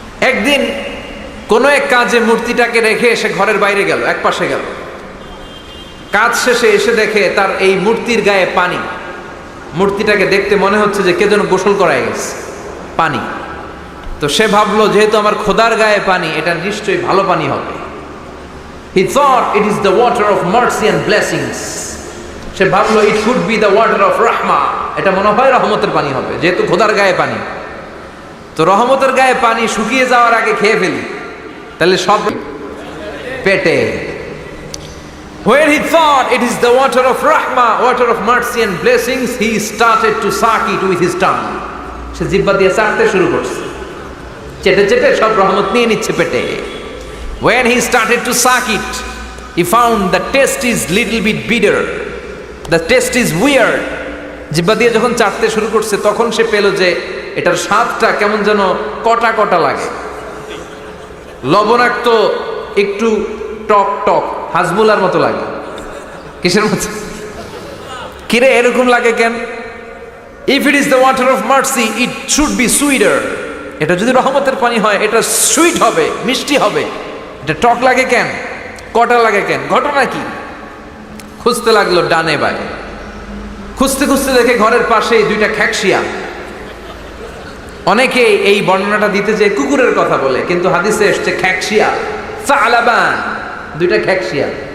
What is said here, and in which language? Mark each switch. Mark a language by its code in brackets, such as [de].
[bn] একদিন কোনো এক কাজে মূর্তিটাকে রেখে সে ঘরের বাইরে গেল, এক পাশে গেল। কাজ শেষে এসে দেখে তার এই মূর্তির গায়ে পানি। মূর্তিটাকে দেখতে মনে হচ্ছে যে কে যেন গোসল করায় গেছে, পানি। তো সে ভাবলো যেহেতু আমার খোদার গায়ে পানি, এটা নিশ্চয়ই ভালো পানি হবে। [en] He thought it is the water of mercy and blessings. [bn] সে ভাবলো [en] it could be the water of rahma. [bn] এটা মনে হয় রহমতের পানি হবে, যেহেতু খোদার গায়ে পানি। তো রহমতের গায়ে পানি শুকিয়ে যাওয়ার আগে খেয়ে ফেলি, তাহলে সব পেটে। [en] Where he thought it is the water of rahma, water of mercy and blessings, he started to suck it with his tongue. [bn] সে জিহ্বা দিয়ে চাটতে শুরু করছে, চেটে চেটে সব রহমত নিয়ে নিচ্ছে পেটে। [en] When he started to suck it, he found the taste is little bit bitter. The taste is weird. [bn] জিহ্বা দিয়ে যখন চাটতে শুরু করছে তখন সে পেল যে এটার স্বাদটা কেমন যেন কটা কটা লাগে, লবণাক্ত, একটু টক টক, হাজমুলার মতো লাগে। কিসের মতো? কিরে এরকম লাগে কেন? [en] If it is the water of mercy, it should be sweeter. [bn] এটা যদি রহমতের পানি হয় এটা সুইট হবে, মিষ্টি হবে। এটা টক লাগে কেন, কটা লাগে কেন, ঘটনা কি? খুঁজতে লাগলো ডানে বায়ে, খুঁজতে খুঁজতে দেখে ঘরের পাশেই দুইটা খ্যাকশিয়া। অনেকে এই বর্ণনাটা দিতে যে কুকুরের কথা বলে, কিন্তু হাদিসে এসছে খ্যাকশিয়া, সালাবান, দুইটা খ্যাকশিয়া।